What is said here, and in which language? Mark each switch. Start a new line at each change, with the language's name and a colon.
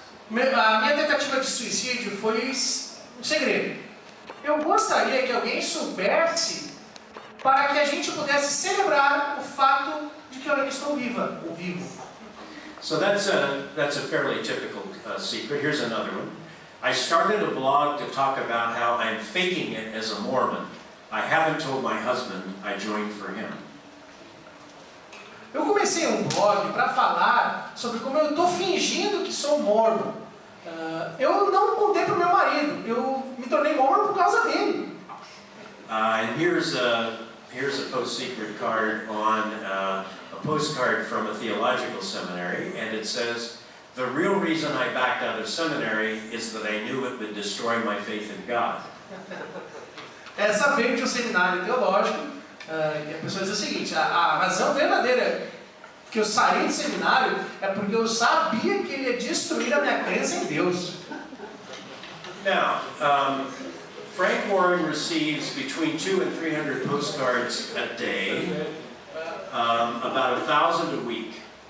Portuguese: A minha tentativa de suicídio foi um segredo. Eu gostaria que alguém soubesse para que a gente pudesse celebrar o fato de que eu ainda estou viva, ou vivo.
English: So that's a fairly typical secret. Here's another one. I started a blog to talk about how I'm faking it as a Mormon. I haven't told my husband I joined for him.
Portuguese: Eu comecei um blog para falar sobre como eu estou fingindo que sou mormon. Eu não contei para o meu marido. Eu me tornei mormon por causa dele.
English: And here's a post-secret card on a postcard from a theological seminary, and it says, "The real reason I backed out of seminary is that I knew it would destroy my faith in God."
Portuguese: Essa veio de um seminário teológico, e a pessoa diz o seguinte, a razão verdadeira que eu saí do seminário é porque eu sabia que ele ia destruir a minha crença em Deus.
English: Now, Frank Warren receives between 200 and 300 postcards a day, about 1,000 a week.